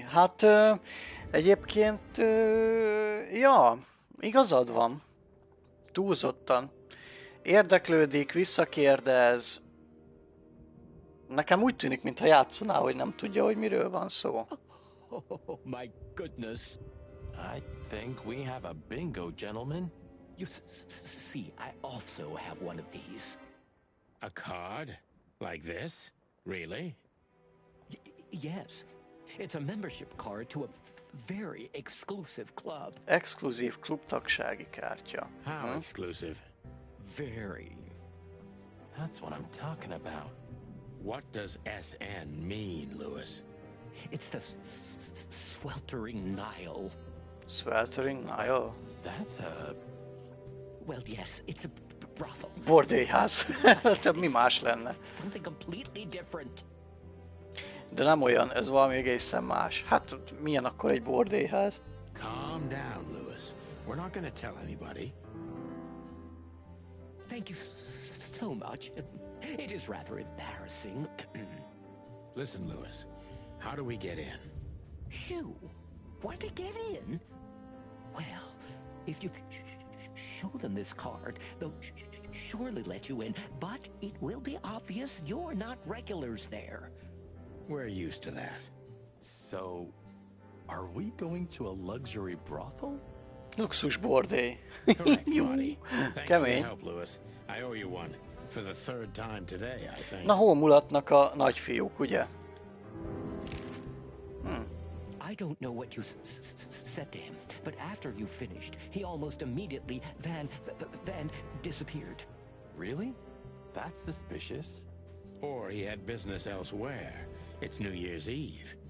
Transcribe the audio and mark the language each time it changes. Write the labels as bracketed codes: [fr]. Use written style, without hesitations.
[hu] Hát egyébként ja, igazad van. Túlzottan. Érdeklődik, visszakérdez. Nekem úgy tűnik, mintha játszaná, hogy nem tudja, hogy miről van szó. [en] Oh, my goodness. I think we have a bingo, gentlemen. You see, I also have one of these. A card? Like this? Really? Yes. It's a membership card to a very exclusive club. [hu] Exkluzív klubtagsági kártya. [en] How exclusive? Very. That's what I'm talking about. What does SN mean, Lewis? It's the Sweltering Nile. Sweltering Nile? That's a... Well, yes, it's a brothel. [hu] Bordélyház. Több mi más lenne. [en] Something completely different. [hu] De nem olyan, ez valami egészen más. Hát milyen akkor egy bordélyház? [en] Calm down, Lewis. We're not gonna tell anybody. Thank you so much. It is rather embarrassing. Listen, Lewis. How do we get in? You want to get in? Well, if you show them this card, they'll surely let you in, but it will be obvious you're not regulars there. We're used to that. So, are we going to a luxury brothel? [hu] Luxus bordély. [en] Correct, buddy. Thanks for [hu] Kemény. [en] your help, Lewis. I owe you one. For the third time today, I think. [hu] Na, hol mulatnak a nagyfiúk, ugye? [en] I don't know what you said to him, but after you finished, he almost immediately van disappeared. Really? That's suspicious. Or he had business elsewhere. It's New Year's Eve.